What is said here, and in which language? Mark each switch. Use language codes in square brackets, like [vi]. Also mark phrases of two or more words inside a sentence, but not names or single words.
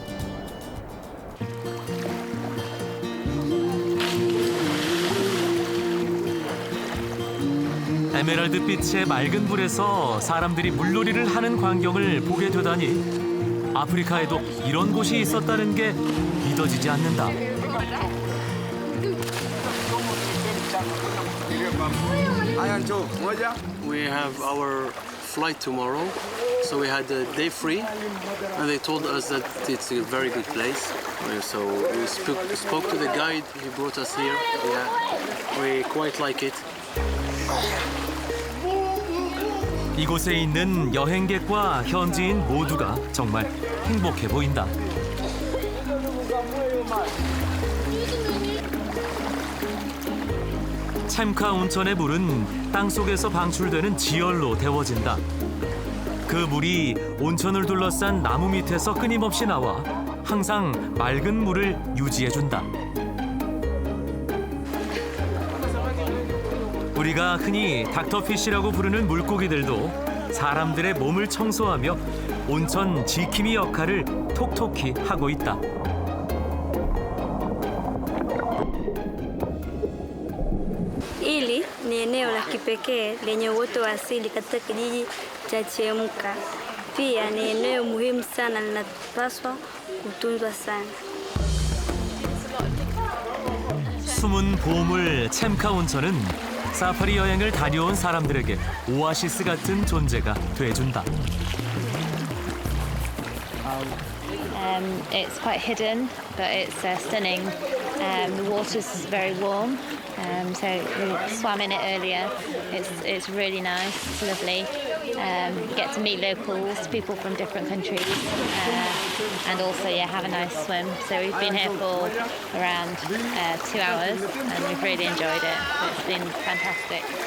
[ko] 에메랄드 빛의 맑은 물에서 사람들이 물놀이를 하는 광경을 보게 되다니 아프리카에도 이런 곳이 있었다는 게 믿어지지 않는다. [en] We have our flight tomorrow, so we had a day free, and they told us that it's a very good place. So we spoke to the guide, he brought us here. Yeah, we quite like it. [ko] 이곳에 있는 여행객과 현지인 모두가 정말 행복해 보인다. 챔카 온천의 물은 땅속에서 방출되는 지열로 데워진다. 그 물이 온천을 둘러싼 나무 밑에서 끊임없이 나와 항상 맑은 물을 유지해준다. 우리가 흔히 닥터피쉬라고 부르는 물고기들도 사람들의 몸을 청소하며 온천 지킴이 역할을 톡톡히 하고 있다. [sw] Hili ni eneo la kipekee lenye uoto wa asili katika kijiji cha Chemka. Pia ni eneo muhimu sana linapaswa kutunzwa sana. [ko] 숨은 보물 챔카 온천은 사파리 여행을 다녀온 사람들에게 오아시스 같은 존재가 돼준다. [en] It's quite hidden, but it's stunning. The water's very warm, so we swam in it earlier. It's really nice. It's lovely. You get to meet locals, people from different countries, and also have a nice swim. So we've been here for around 2 hours, and we've really enjoyed it. It's been fantastic.